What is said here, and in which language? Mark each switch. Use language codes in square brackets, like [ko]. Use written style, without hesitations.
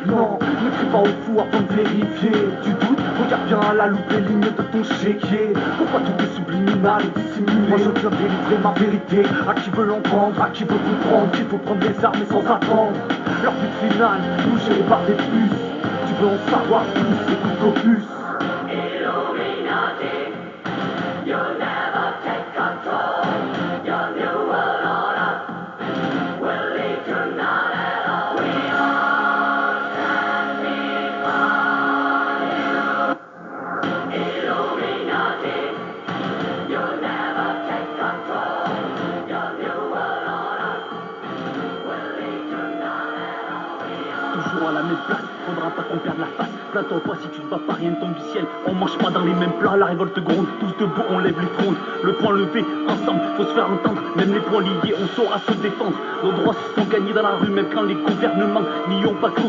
[fr] Non, ne crie pas au fou avant de vérifier. Tu doutes? Regarde bien à la loupe les lignes de ton chéquier. Pourquoi tout est subliminal et dissimulé? Moi je viens délivrer ma vérité à qui veut l'entendre, à qui veut comprendre qu'il faut prendre les armes et sans attendre. Leur but final, nous gérer par des puces. Tu veux en savoir plus, écoute Opus. [en] Illuminati, you'll never take control. Your new world order will lead to none at all. We all can be for you. Illuminati, you'll never take control. Your new world order will lead to none at all. [fr] Toujours à la même place, faudra pas qu'on perde la face. Plains-toi si tu ne vas pas, rien ne tombe du ciel. On mange pas dans les mêmes plats, la révolte gronde. Tous debout, on lève les frondes. Le poing levé, ensemble, faut se faire entendre. Même les poings liés, on saura se défendre. Nos droits sont gagnés dans la rue, même quand les gouvernements n'y ont pas cru.